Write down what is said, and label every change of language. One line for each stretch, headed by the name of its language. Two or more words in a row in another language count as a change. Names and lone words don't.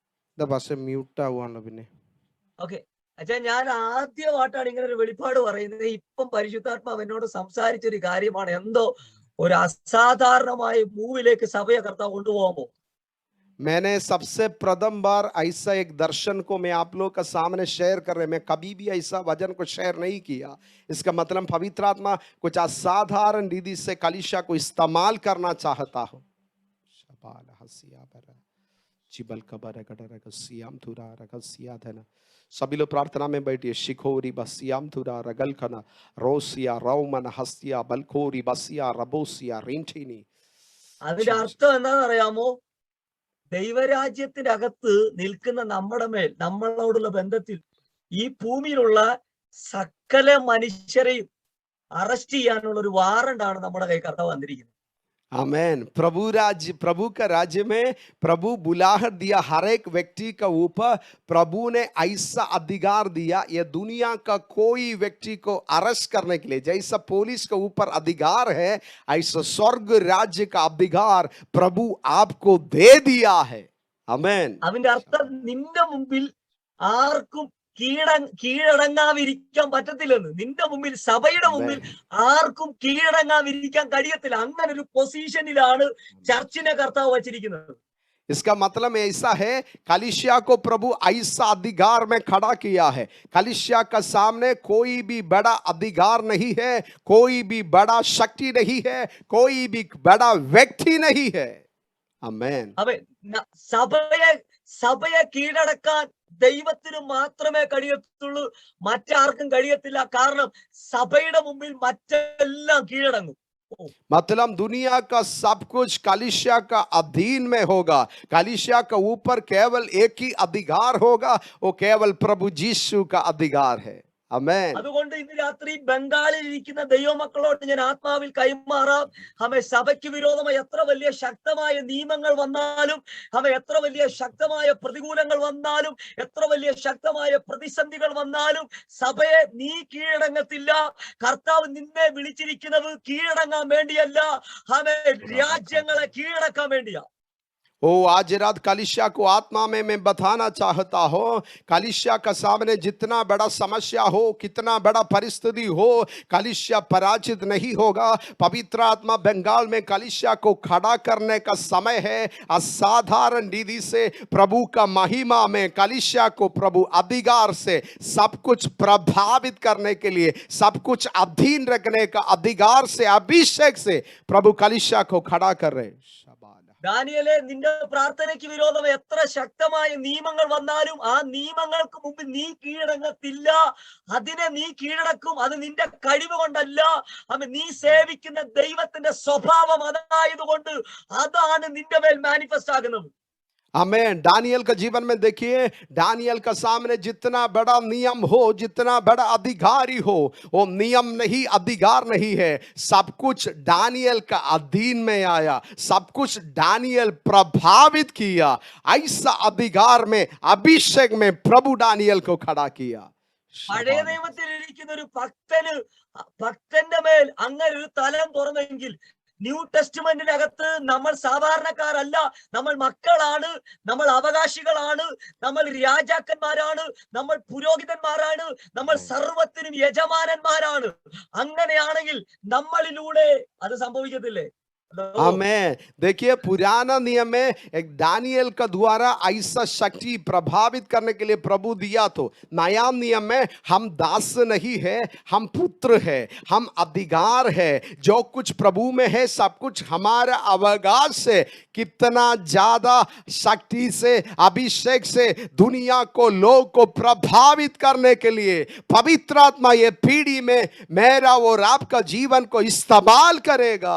Malayalam: എന്താ പക്ഷെ മ്യൂട്ട് ആവുകയാണല്ലോ പിന്നെ. ഓക്കെ, അച്ഛാ ഞാൻ ആദ്യമായിട്ടാണ് ഇങ്ങനെ ഒരു വെളിപ്പാട് പറയുന്നത്. ഇപ്പം പരിശുദ്ധാത്മാവ് എന്നോട് സംസാരിച്ചൊരു കാര്യമാണ്. എന്തോ ഒരു അസാധാരണമായ മൂവിലേക്ക് സഭയെ കർത്താവ് കൊണ്ടുപോകാമോ?
Hindi: मैंने सबसे प्रथम बार ऐसा एक दर्शन को मैं आप लोग का सामने शेयर कर रहे, मैं कभी भी ऐसा वचन को शेयर नहीं किया। इसका मतलब पवित्र आत्मा कुछ असाधारण रीति से कलीसिया को इस्तेमाल करना चाहता हो। शबाल हसिया बरा चिबल कबर गडर सियाम थुरा रगसिया धना। सभी लोग प्रार्थना में बैठिए। शिखोरी बसियाम थुरा रगल खना रोसिया रौमन हस्तिया बलखोरी बसिया रबोसिया रिंठिनी।
Malayalam: അതിന്റെ അർത്ഥം എന്താണെന്ന് അറിയാമോ? ദൈവരാജ്യത്തിന്റെ അകത്ത് നിൽക്കുന്ന നമ്മുടെ മേൽ, നമ്മളോടുള്ള ബന്ധത്തിൽ ഈ ഭൂമിയിലുള്ള സകല മനുഷ്യരെയും അറസ്റ്റ് ചെയ്യാനുള്ള ഒരു വാറണ്ടാണ് നമ്മുടെ കൈ കർത്താവ് വന്നിരിക്കുന്നത്.
Hindi: आमेन। प्रभु का राज्य में प्रभु बुलाहट दिया हर एक व्यक्ति का ऊपर। प्रभु ने ऐसा अधिकार दिया, ये दुनिया का कोई व्यक्ति को अरेस्ट करने के लिए जैसा पुलिस के ऊपर अधिकार है, ऐसा स्वर्ग राज्य का अधिकार प्रभु आपको दे दिया है। आमेन।
Malayalam: അതിന്റെ അർത്ഥം നിന്റെ മുമ്പിൽ ആർക്കും കീഴടങ്ങാതിരിക്കാൻ പറ്റത്തില്ലെന്ന്. നിന്റെ മുമ്പിൽ, സഭയുടെ മുമ്പിൽ ആർക്കും കീഴടങ്ങാതിരിക്കാൻ കഴിയത്തില്ല. അങ്ങനെ ഒരു പൊസിഷനിലാണ് ചർച്ചിനെ കർത്താവ് വച്ചിരിക്കുന്നത്.
Hindi: इसका मतलब ऐसा है, कलीसिया को प्रभु ऐसा अधिकार में खड़ा किया है। कलीसिया का सामने कोई भी बड़ा अधिकार नहीं है, कोई भी बड़ा शक्ति नहीं है, कोई भी बड़ा व्यक्ति नहीं है। आमेन।
Malayalam: അതെ, സഭയെ കീഴടക്കാൻ ദൈവത്തിന് മാത്രമേ കഴിയത്തുള്ളൂ, മറ്റാർക്കും കഴിയത്തില്ല. കാരണം സഭയുടെ മുമ്പിൽ മറ്റെല്ലാം കീഴടങ്ങും.
Hindi: मतलब दुनिया का सब कुछ कलीसिया का अधीन में होगा। कलीसिया का ऊपर केवल एक ही अधिकार होगा, वो केवल प्रभु यीशु का अधिकार है। आमेन।
Malayalam: അതുകൊണ്ട് ഇന്ന് രാത്രി ബംഗാളിൽ ഇരിക്കുന്ന ദൈവമക്കളോട് ഞാൻ ആത്മാവിൽ കൈമാറാം. സഭയ്ക്ക് വിരോധമായി എത്ര വലിയ ശക്തമായ നിയമങ്ങൾ വന്നാലും, എത്ര വലിയ ശക്തമായ പ്രതികൂലങ്ങൾ വന്നാലും, എത്ര വലിയ ശക്തമായ പ്രതിസന്ധികൾ വന്നാലും സഭയെ നീ കീഴടങ്ങത്തില്ല. കർത്താവ് നിന്നെ വിളിച്ചിരിക്കുന്നത് കീഴടങ്ങാൻ വേണ്ടിയല്ല, രാജ്യങ്ങളെ കീഴടക്കാൻ വേണ്ടിയാ.
Hindi: ओ आज रात कलीसिया को आत्मा में मैं बताना चाहता हूँ, कलीसिया का सामने जितना बड़ा समस्या हो, कितना बड़ा परिस्थिति हो, कलीसिया पराजित नहीं होगा। पवित्र आत्मा बंगाल में कलीसिया को खड़ा करने का समय है। असाधारण रीति से प्रभु का महिमा में कलीसिया को प्रभु अधिकार से सब कुछ प्रभावित करने के लिए, सब कुछ अधीन रखने का अधिकार से, अभिषेक से प्रभु कलीसिया को खड़ा कर रहे।
Malayalam: ദാനിയേലേ, നിന്റെ പ്രാർത്ഥനയ്ക്ക് വിരോധം എത്ര ശക്തമായ നിയമങ്ങൾ വന്നാലും ആ നിയമങ്ങൾക്ക് മുമ്പിൽ നീ കീഴടങ്ങത്തില്ല. അതിനെ നീ കീഴടക്കും. അത് നിന്റെ കഴിവ് കൊണ്ടല്ല, നീ സേവിക്കുന്ന ദൈവത്തിന്റെ സ്വഭാവം അതായതുകൊണ്ട് അതാണ് നിന്റെ മേൽ മാനിഫെസ്റ്റ് ആകുന്നത്.
Hindi: आमेन। दानियल का जीवन में देखिए, दानियल का सामने जितना बड़ा नियम हो, जितना बड़ा अधिकारी हो, वो नियम नहीं, अधिकार नहीं है। सब कुछ दानियल का अधीन में आया, सब कुछ दानियल प्रभावित किया। ऐसा अधिकार में, अभिषेक में प्रभु दानियल को खड़ा किया।
Malayalam: പഴയ നിയമത്തിൽ ഇരിക്കുന്ന ഒരു ഭക്തന്റെ മേൽ അങ്ങനെ ഒരു തലം തുറന്നെങ്കിൽ, ന്യൂ ടെസ്റ്റ്മെന്റിനകത്ത് നമ്മൾ സാധാരണക്കാരല്ല, നമ്മൾ മക്കളാണ്, നമ്മൾ അവകാശികളാണ്, നമ്മൾ രാജാക്കന്മാരാണ്, നമ്മൾ പുരോഹിതന്മാരാണ്, നമ്മൾ സർവത്തിനും യജമാനന്മാരാണ്. അങ്ങനെയാണെങ്കിൽ നമ്മളിലൂടെ അത് സംഭവിക്കത്തില്ലേ?
Hindi: आमेन। देखिए, पुराना नियम में एक दानियल का द्वारा ऐसा शक्ति प्रभावित करने के लिए प्रभु दिया, तो नया नियम में हम दास नहीं है, हम पुत्र है, हम अधिकार है। जो कुछ प्रभु में है सब कुछ हमारा अवकाश से, कितना ज्यादा शक्ति से, अभिषेक से दुनिया को, लोग को प्रभावित करने के लिए पवित्र आत्मा ये पीढ़ी में मेरा और आपका जीवन को इस्तेमाल करेगा।